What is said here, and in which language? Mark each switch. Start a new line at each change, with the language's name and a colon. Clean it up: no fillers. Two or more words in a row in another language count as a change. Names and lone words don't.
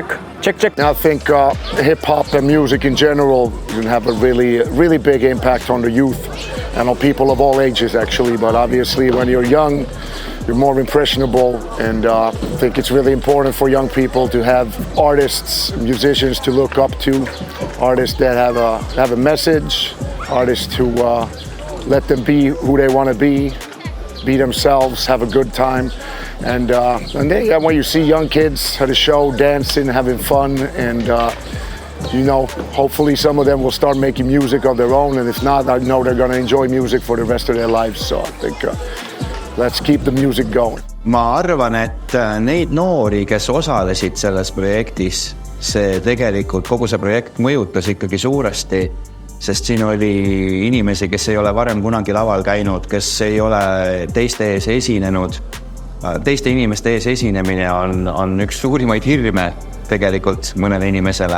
English: I think hip-hop and music in general can have a really big impact on the youth and on people of all ages actually, but obviously when you're young you're more impressionable, and I think it's really important for young people to have artists, musicians to look up to, artists that have a message, artists who let them be who they want to be themselves, have a good time. And then when you see young kids at a show dancing, having fun, and you know, hopefully some of them will start making music on their own, and if not, I know they're gonna enjoy music for the rest of their lives. So I think let's keep the music going.
Estonian: Ma arvan, et neid noori, kes osalesid selles projektis, see tegelikult kogu see projekt mõjutas ikkagi suuresti, sest siin oli inimesi, kes ei ole varem kunagi laval käinud, kes ei ole teiste ees esinenud. Teiste inimeste ees esinemine on üks suurimaid hirme tegelikult mõnele inimesele.